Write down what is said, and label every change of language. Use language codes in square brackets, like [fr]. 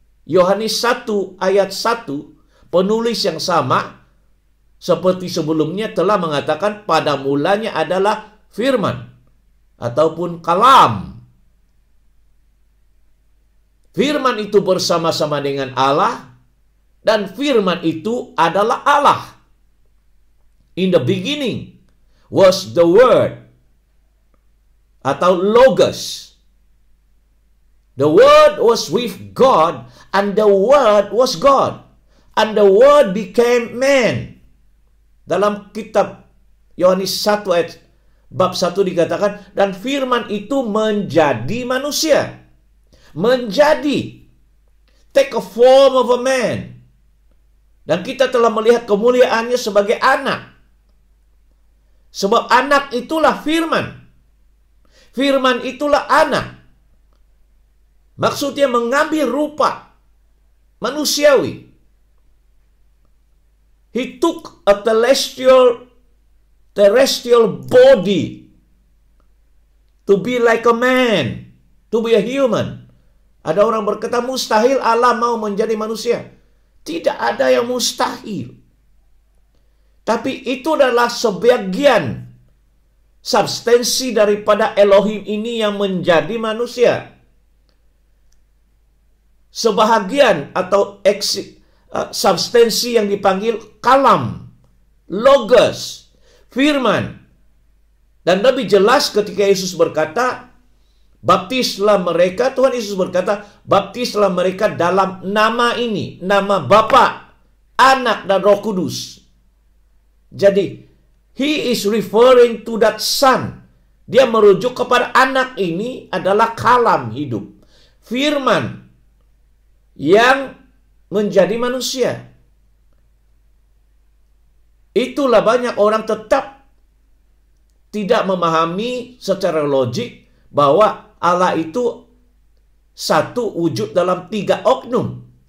[id] Yohanes 1 ayat 1, penulis yang sama seperti sebelumnya telah mengatakan pada mulanya adalah firman ataupun kalam. Firman itu bersama-sama dengan Allah dan firman itu adalah Allah. [en] In the beginning was the word atau logos. The word was with God and the word was God. And the word became man. [id] Dalam kitab Yohanes 1 ayat bab 1 dikatakan, dan firman itu menjadi manusia. [en] Menjadi. Take a form of a man. [id] Dan kita telah melihat kemuliaannya sebagai anak. Sebab anak itulah firman. Firman itulah anak. Maksudnya mengambil rupa manusiawi. [en] He took a terrestrial body to be like a man, to be a human. [id] Ada orang berkata mustahil Allah mau menjadi manusia. Tidak ada yang mustahil. Tapi itu adalah sebagian substansi daripada Elohim ini yang menjadi manusia. Sebahagian atau substansi yang dipanggil kalam, logos, firman. Dan lebih jelas ketika Yesus berkata, baptislah mereka, Tuhan Yesus berkata, baptislah mereka dalam nama ini, nama Bapa, Anak, dan Roh Kudus. [en] Jadi, he is referring to that son. [id] Dia merujuk kepada anak ini adalah kalam hidup. Firman yang menjadi manusia. Itulah banyak orang tetap tidak memahami secara logik bahwa Allah itu satu wujud dalam tiga oknum.